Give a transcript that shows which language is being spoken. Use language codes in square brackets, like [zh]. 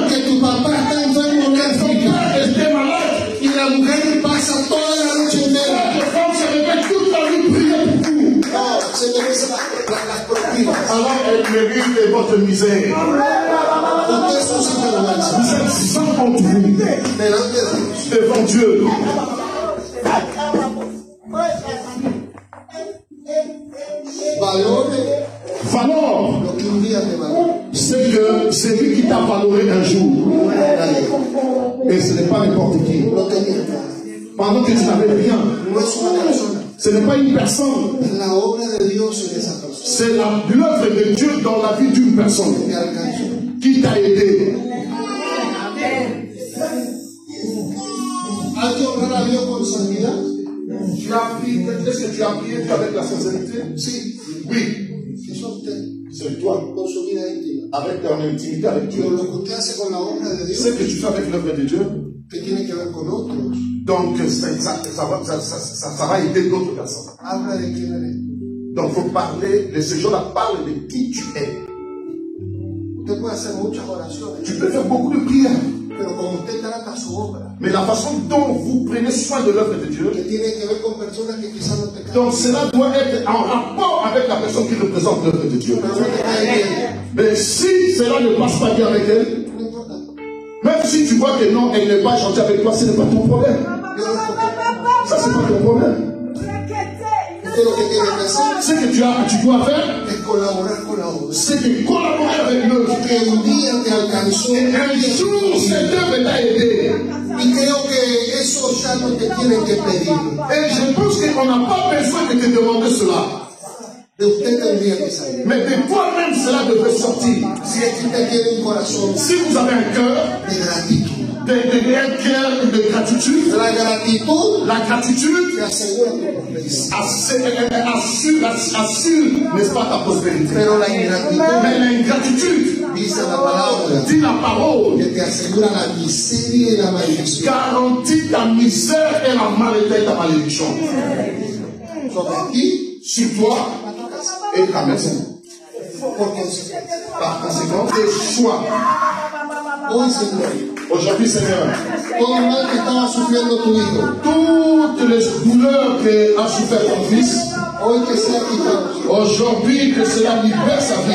[es] que tu papá está enfermo en [fr] ton [es] África, [fr] père était malade, [es] y la mujer pasa toda la noche entera. [fr] votre femme se réveille toute la nuit prier pour vous. [es] No, se merece las propinas. [fr] Alors elle mérite votre misère. [es] Usted es un sinvergüenza [fr] Vous êtes sans honte, vous, [es] delante de Dios. [fr] devant Dieu. [es] Valore [fr] Valore, [es] lo que un día te valora. [fr] c'est que c'est lui qui t'a valoré un jour. Et ce n'est pas n'importe qui. [es] No tenías nada. [fr] Pendant que tu n'avais rien, [es] No es una persona. [fr] ce n'est pas une personne. [es] Es la obra de Dios en esa persona. [fr] C'est l'œuvre de Dieu dans la vie d'une personne [es] Te alcanzó. [fr] qui t'a aidé. [es] Hay que honrar a Dios con santidad. [fr] Tu as prié, est-ce que tu as prié avec la sincérité? [es] Sí, [fr] Oui, [es] eso usted, [fr] c'est toi, [es] con su vida íntima. [fr] avec ton intimité avec Dieu. [es] Pero lo que usted hace con la obra de [fr] Ce [es] Dios, [fr] que tu fais avec l'œuvre de Dieu, [es] que tiene que ver con otros, [fr] donc ça va aider d'autres personnes. [es] habla de quién eres. [fr] Donc il faut parler, ces gens-là parlent de qui tu es. [es] Usted puede hacer muchas oraciones, [fr] Tu peux faire beaucoup de prières, [es] pero como usted trata su obra, [fr] mais la façon dont vous prenez soin de l'œuvre de Dieu, [es] que tiene que ver con personas que quizás no te caen, [fr] donc cela doit être en rapport avec la personne qui représente l'œuvre de Dieu. [es] pero no te cae bien, [fr] Mais si cela ne passe pas bien avec elle, [es] no importa. [fr] même si tu vois que non, elle n'est pas gentille avec toi, ce n'est pas ton problème. [es] Dios lo escoge. [fr] Ça, c'est pas ton problème. [es] Usted lo que tiene que hacer [fr] Ce que tu dois faire, [es] es colaborar con la obra. [fr] c'est de collaborer avec l'œuvre. [es] Que un día te alcanzó, [fr] Un jour, cette œuvre t'a aidé. [es] y creo que eso ya no te tienen que pedir. [fr] Et je pense qu'on n'a pas besoin de te demander cela. [es] De usted tendría que salir. [fr] Mais de toi-même, cela devrait sortir. [es] Si es que usted tiene un corazón [fr] Si vous avez un cœur, [es] de gratitud, [fr] un cœur de gratitude, [es] la gratitud [fr] la gratitude [es] te asegura tu prosperidad. [fr] assure, n'est-ce pas, ta prospérité. [es] Pero la ingratitud, [fr] Mais l'ingratitude, [es] dice la palabra, [fr] dit la parole, [es] que te asegura la miseria y la maldición. [fr] garantit ta misère et la maladie, ta malédiction. [es] Sobre ti, [fr] Sur toi et ta maison. [es] por consecuencia. [fr] Par conséquent, tes choix. [es] Hoy, Señor, [fr] Aujourd'hui, Seigneur, [es] todo el mal que estaba sufriendo tu hijo, [fr] toutes les douleurs que a souffert ton fils, [es] hoy que sea quitado. [fr] aujourd'hui que cela libère sa vie,